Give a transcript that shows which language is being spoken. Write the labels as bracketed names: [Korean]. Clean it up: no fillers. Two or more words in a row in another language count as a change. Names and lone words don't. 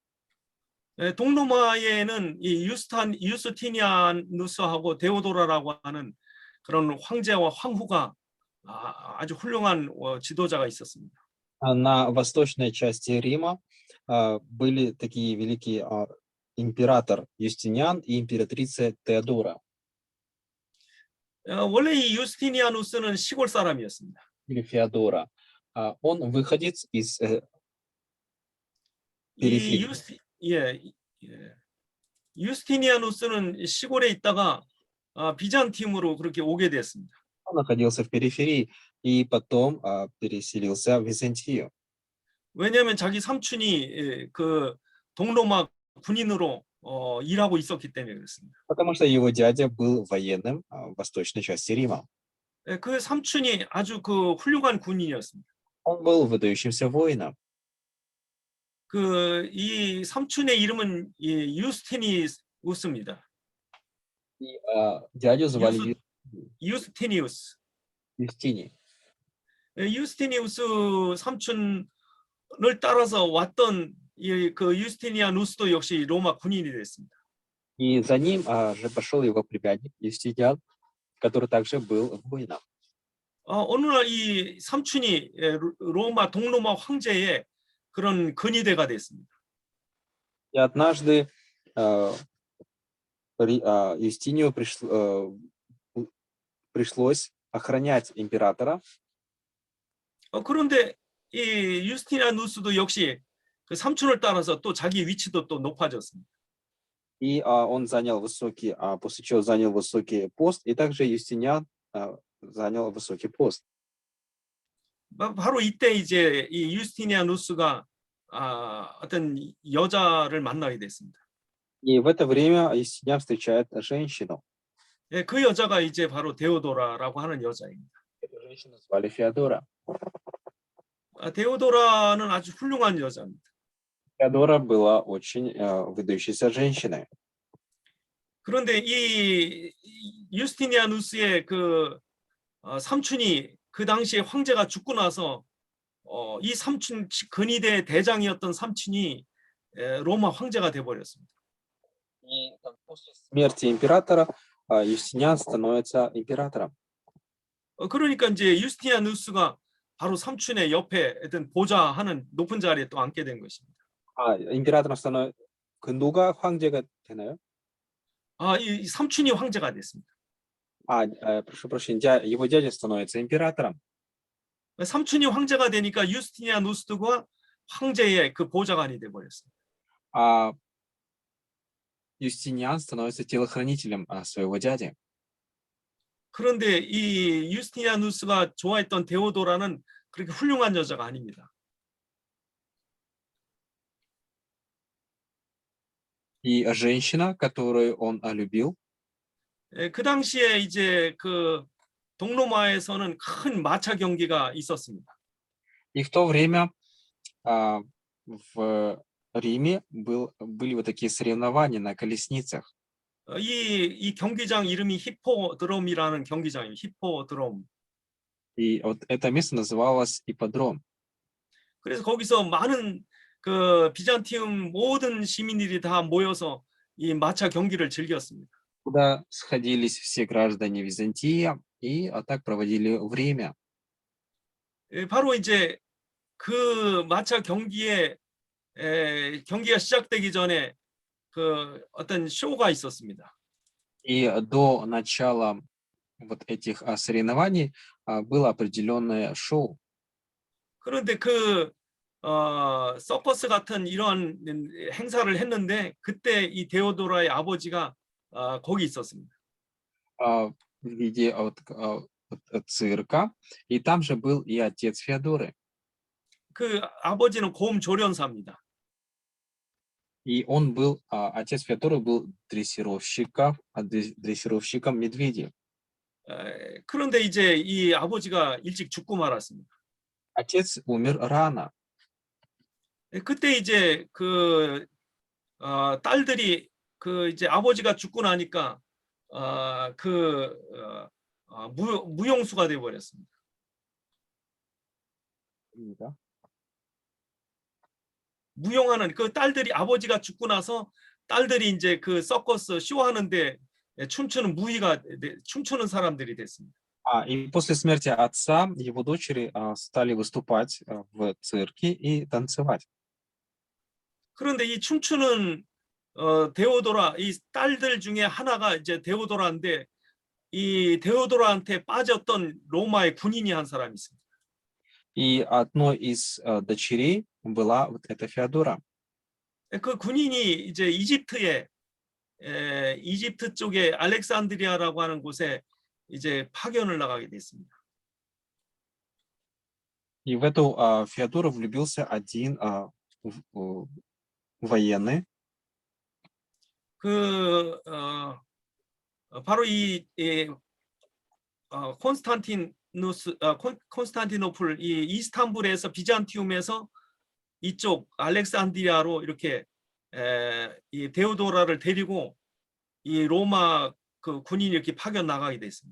[Korean] 동로마에는 이 유스티니아누스하고 데오도라라고 하는 그런 황제와 황후가 아주 훌륭한 지도자가 있었습니다. [Russian] На восточной части Рима были такие великие император Юстиниан и императрица Теодора. [Korean] 원래 이 유스티니아누스는 시골 사람이었습니다. [Russian] Или Феодора. Он выходец из [Korean] 이 [Russian] периферии. [Korean] 유스티니아누스는 시골에 있다가 비잔티움으로 그렇게 오게 됐습니다. [Russian] Он находился в периферии и потом переселился в Византию. [Korean] 왜냐하면 자기 삼촌이 그 동로마 군인으로 일하고 있었기 때문에 그렇습니다. [Russian] Потому что его дядя был военным в восточной части Рима. [Korean] 그 삼촌이 아주 그 훌륭한 군인이었습니다. [Russian] Он был выдающимся воином. [Korean] 그 이 삼촌의 이름은 유스티니우스입니다. [Russian] И дядю звали [Korean] 유스티니우스. [Russian] Юстиний. [Korean] 유스티니우스 삼촌을 따라서 왔던 그 유스티니아누스도 역시 로마 군인이 됐습니다. [Russian] И за ним же пошел его племянник Юстиниан, который также был воином. [Korean] 어느 날 이 삼촌이 로마 동로마 황제의 그런 근위대가 됐습니다. [Russian] И однажды Юстинию пришлось охранять императора. [Korean] 그런데 이 유스티니아누스도 역시 그 삼촌을 따라서 또 자기 위치도 또 높아졌습니다. [Russian] И он занял высокий, после чего занял высокий пост, и также Юстиниан занял высокий пост. [Korean] 바로 이때 이제 이 유스티니아누스가 어떤 여자를 만나게 됐습니다. [Russian] И в это время Юстиниан встречает женщину. [Korean] 그 여자가 이제 바로 데오도라라고 하는 여자입니다. [Russian] Эту женщину звали Феодора. [Korean] 데오도라는 아주 훌륭한 여자입니다. [Russian] Феодора была очень выдающейся женщиной. [Korean] 그런데 이 유스티니아누스의 그 삼촌이 그 당시에 황제가 죽고 나서 이 삼촌 근위대 대장이었던 삼촌이 로마 황제가 돼 버렸습니다. [Russian] И после смерти императора Юстиниан становится императором. [Korean] 그러니까 이제 유스티니아누스가 바로 삼촌의 옆에 어떤 보좌하는 높은 자리에 또 앉게 된 것입니다. [Russian] императором становится [Korean] 누가 황제가 되나요? 이 삼촌이 황제가 됐습니다. [Russian] Прошу прощения, его дядя становится императором. [Korean] 삼촌이 황제가 되니까 유스티니아누스가 황제의 그 보좌관이 돼 버렸습니다. [Russian] А Юстиниан становится телохранителем своего дяди. [Korean] 그런데 이 유스티니아누스가 좋아했던 데오도라는 그렇게 훌륭한 여자가 아닙니다. [Russian] И женщина, которую он любил, [Korean] 그 당시에 이제 그 동로마에서는 큰 마차 경기가 있었습니다. [Russian] и в то время в Риме были вот такие соревнования на колесницах. [Korean] 이 경기장 이름이 히포드롬이라는 경기장이에요. 히포드롬. [Russian] И вот это место называлось ипподром. [Korean] 그래서 거기서 많은 그 비잔티움 모든 시민들이 다 모여서 이 마차 경기를 즐겼습니다. [Russian] Куда сходились все граждане Византии и так проводили время. [Korean] 바로 이제 그 마차 경기에 경기가 시작되기 전에 그 어떤 쇼가 있었습니다. [Russian] И до начала вот этих соревнований было определенное шоу. [Korean] 그런데 그 서커스 같은 이런 행사를 했는데 그때 이 데오도라의 아버지가 거기 있었습니다. [Russian] В виде цирка, и там же был и отец Феодоры. [Korean] 그 아버지는 고음 조련사입니다. [Russian] И он был, отец Феодоры был дрессировщиком медведей. [Korean] 그런데 이제 이 아버지가 일찍 죽고 말았습니다. [Russian] Отец умер рано. [Korean] 그때 이제 그 딸들이 그 이제 아버지가 죽고 나니까 무용수가 돼 버렸습니다. 무용하는 그 딸들이 아버지가 죽고 나서 딸들이 이제 그 서커스 쇼하는데 춤추는 춤추는 사람들이 됐습니다. [Russian] И после смерти отца его дочери стали выступать в цирке и танцевать. [Korean] 그런데 이 춤추는 데오도라 이 딸들 중에 하나가 이제 데오도라인데 이 데오도라한테 빠졌던 로마의 군인이 한 사람이 있습니다. [Russian] И одной из дочерей была вот эта Феодора. [Korean] 그 군인이 이제 이집트 쪽에 알렉산드리아라고 하는 곳에 이제 파견을 나가게 됐습니다. [Russian] И в эту Феодору влюбился один военный. [Korean] 바로 이 콘스탄티노플 이 이스탄불에서 비잔티움에서 이쪽 알렉산드리아로 이렇게 이 데오도라를 데리고 이 로마 그 군인이 이렇게 파견 나가게 됐습니다.